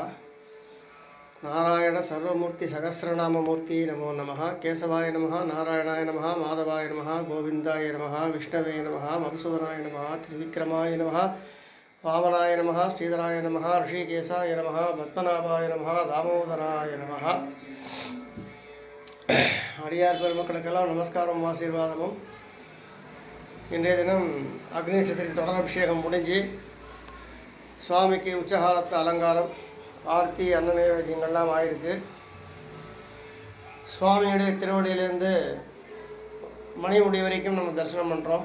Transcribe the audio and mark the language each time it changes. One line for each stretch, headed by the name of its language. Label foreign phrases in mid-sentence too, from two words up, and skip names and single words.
Sanskrit: नारायण सर्वमूर्ति सहस्रनाममूर्ति नमो नमः। केशवाय नमः। नारायणाय नमः। माधवाय नमः। गोविंदाय नमः। विष्णवे नमः। मधुसूदनाय नमः। त्रिविक्रमाय नमः। वामनाय नमः। श्रीधराय नमः। ऋषिकेशाय नमः। पद्मनाभाय नमः। दामोदराय नमः।
Tamil: அடியார் பெருமக்களுக்கெல்லாம் நமஸ்காரம் ஆசீர்வாதமும். இன்றைய தினம் அக்னி நட்சத்திரத்தின் தொடர் அபிஷேகம் முடிஞ்சு சுவாமிக்கு உச்சகாலத்து அலங்காரம் ஆர்த்தி அன்ன நைவேத்தியங்கள்லாம் ஆயிருக்கு. சுவாமியுடைய திருவடியிலேருந்து மணிமுடி வரைக்கும் நம்ம தரிசனம் பண்ணுறோம்.